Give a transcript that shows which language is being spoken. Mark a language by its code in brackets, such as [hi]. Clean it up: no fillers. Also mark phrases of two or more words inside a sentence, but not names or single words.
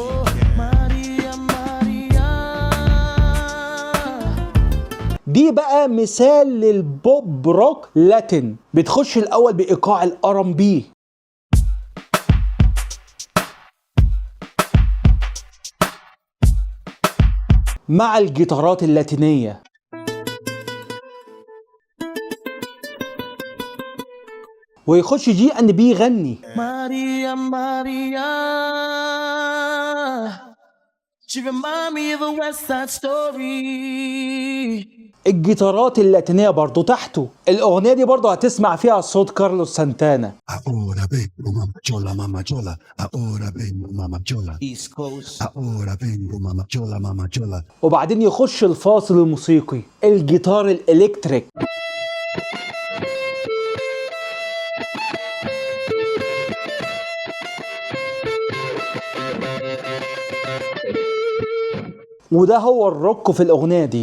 [ar] دي بقى مثال للبوب روك لاتين، بتخش الأول بإيقاع الR&B مع الجيتارات اللاتينية، ويخش G&B يغني. [en] Maria, Maria. She remind me of a West Side Story. [ar] الجيتارات اللاتينية برضو تحته. الأغنية دي برضو هتسمع فيها صوت كارلوس سانتانا. [es] Ahora vengo mamá chola, mamá chola. Ahora vengo mamá chola. East Coast. Ahora vengo mamá chola, mamá chola. [ar] وبعدين يخش الفاصل الموسيقي الجيتار الإلكتريك. وده هو الروك في الأغنية دي.